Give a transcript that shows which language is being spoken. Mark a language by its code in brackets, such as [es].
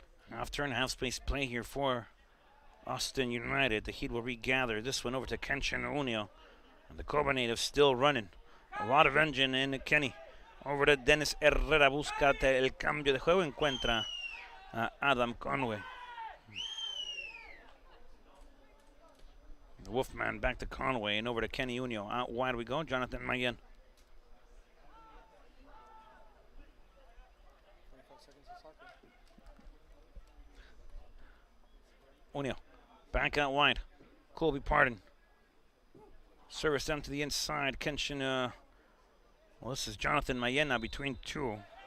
[en] Half turn, half space play here for Austin United. The Heat will regather. This one over to Kenshin Unio. And the Coba native still running. A lot of engine in Kenny. Over to [es] Dennis Herrera, busca el cambio de juego, encuentra a Adam Conway. [en] The Wolfman back to Conway and over to Kenny Unio. Out wide we go, Jonathan Mayen. Unio, back out wide. Colby Pardon. Service down to the inside, Kenshin, well, this is Jonathan Mayen now between two.